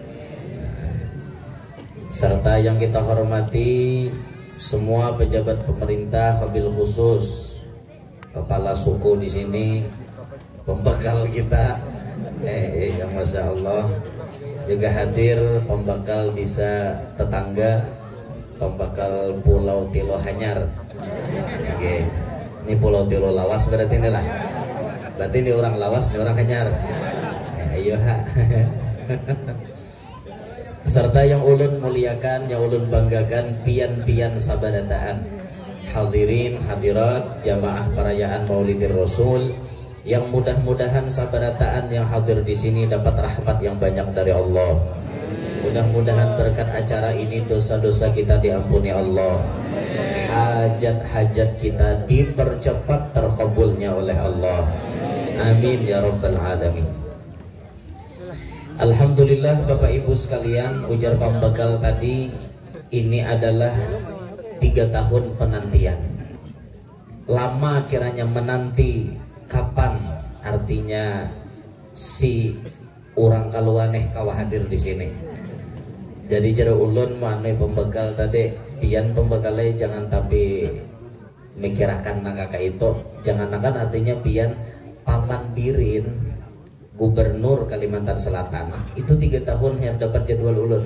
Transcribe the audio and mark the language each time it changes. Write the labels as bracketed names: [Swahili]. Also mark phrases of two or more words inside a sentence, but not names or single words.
[Indonesian] Serta yang kita hormati semua pejabat pemerintah, wabil khusus kepala suku di sini, pembekal kita, yang [Arabic] ما شاء الله [Indonesian] juga hadir pembekal desa tetangga, pembekal Pulau Tilo Hanyar. Oke. Ini Pulau Tilo Lawas berarti ini lah. Berarti ini orang Lawas, ini orang Hanyar. [Banjar] Ayo ha. Serta yang ulun muliakan, yang ulun banggakan, pian-pian sabadataan, [Indonesian] hadirin hadirat jamaah perayaan Maulidir Rasul, yang mudah-mudahan sabadataan yang hadir di sini dapat rahmat yang banyak dari Allah. Mudah-mudahan berkat acara ini dosa-dosa kita diampuni Allah, hajat-hajat kita dipercepat terkabulnya oleh Allah. [Arabic] آمين يا رب العالمين. [Indonesian] Alhamdulillah Bapak Ibu sekalian, ujar pembekal tadi ini adalah 3 tahun penantian. [Banjar] Lama kiranya menanti kapan artinya si orang kaluaneh kawa hadir di sini. Jadi jero ulun mane pembekal tadi, pian pembekalnya jangan tapi mikirakan nangka itu, jangan akan artinya pian paman birin gubernur Kalimantan Selatan itu 3 tahun yang dapat jadwal ulun.